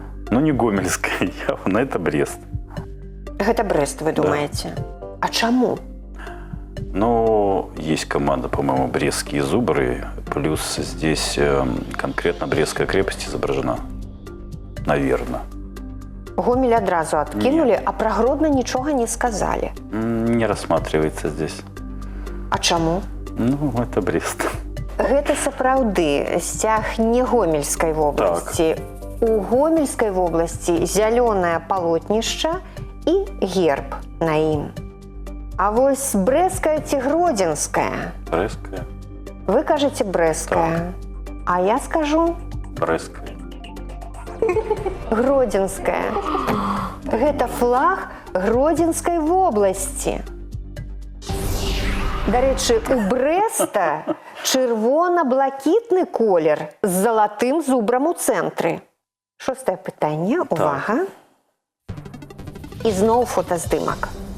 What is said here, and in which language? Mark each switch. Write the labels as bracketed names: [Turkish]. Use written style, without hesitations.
[Russian] Ну, не Гомельская, явно это Брест. [Belarusian] Гэта Брэст, вы думаете? А чаму? [Russian] Ну, есть команда, по-моему, Брестские зубры, плюс здесь конкретно Брестская крепость изображена. Наверное. [Belarusian] Гомель адразу адкінулі, а пра Гродно нічога не сказалі. [Russian] Не рассматривается здесь. [Belarusian] А чаму? [Russian] Ну, это Брест. [Belarusian] Гэта сапраўды сцяг не Гомельскай вобласці. У Гомельскай вобласці зялёнае палотнішча і герб на ім. А вось Брэсцкая ці Гродзенская? [Russian] Брестская. [Belarusian] Вы кажаце Брэсцкая, а я скажу [Russian] Брестская. [Belarusian] Гродзенская. Гэта флаг Гродзенскай вобласці. Дарэчы, у Брэста чырвона-блакітны колер з залатым зубрам у цэнтры. 6-е пытанне, увага. І зноў фотаздымак.